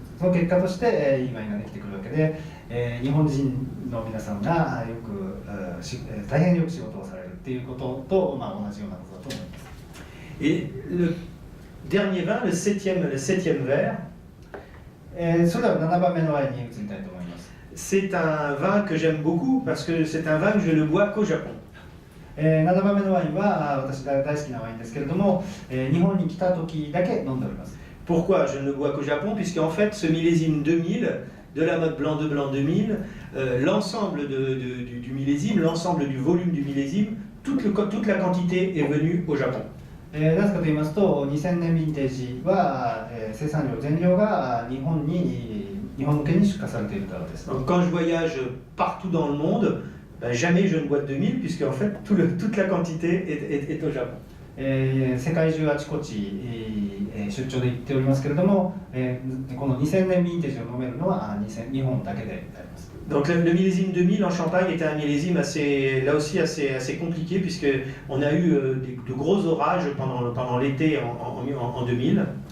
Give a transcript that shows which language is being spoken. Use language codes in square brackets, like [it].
[ja] その結果としていいワインができてくるわけで、日本人の皆さんが大変よく仕事をされるっていうことと、まあ、同じようなことだと思います。 [fr] Et le dernier vin, le septième verre, [ja] それでは7番目のワインに移りたいと思います。 [fr] c'est un vin que j'aime beaucoup parce que c'est un vin que je ne bois qu'au Japon. [ja] 7番目のワインは私が大好きなワインですけれども、日本に来た時だけ飲んでおります。 [fr] Pourquoi je ne bois qu'au Japon? Puisqu'en fait, ce millésime 2000, Delamotte Blanc de Blanc 2000, l'ensemble du millésime, l'ensemble du volume du millésime, toute la quantité est venue au Japon. [ja] なぜかと言いますと、2000年ヴィンテージは、生産量全量が日本向けに出荷されているからです。 [fr] Donc, quand je voyage partout dans le monde, jamais je ne bois de 2000 puisque en fait toute la quantité est au Japon. [ja] 世界中あちこち、出張で行っておりますけれども、この2000年ヴィンテージを飲めるのは日本だけであります。 [fr] Donc le millésime 2000 en Champagne était un millésime assez, là aussi assez compliqué puisque on a eu de gros orages pendant l'été en 2000.